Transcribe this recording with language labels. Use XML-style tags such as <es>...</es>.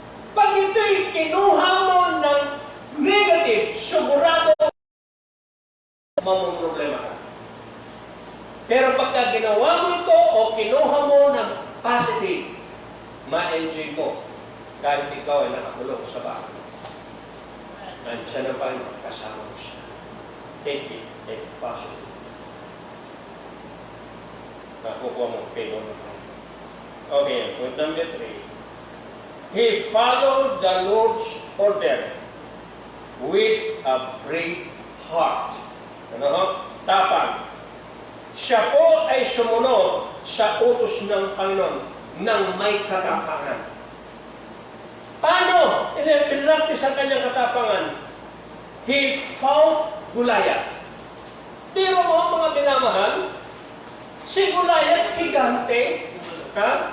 <tl>Pag ito'y kinuha mo ng negative, sigurado mamang problema ka. Pero pagka ginawa mo ito o kinuha mo ng positive, ma-enjoy mo kahit ikaw ay nakakulong sa bahay. Nandiyan na pa rin kasama mo siya.</tl> <en>Take it, take it positive.</en> <tl>Nakukuha mo, kayo mo. Okay, point number 3.</tl> <en>He followed the Lord's order with a brave heart.</en> <tl>Ano ho? Tapang. Siya po ay sumunod sa utos ng Panginoon ng may katapangan. Paano? Pinractice ang kanyang katapangan.</tl> <en>He fought Goliath.</en> <tl>Pero mo mga minamahal, si Goliath gigante. Ha?</tl>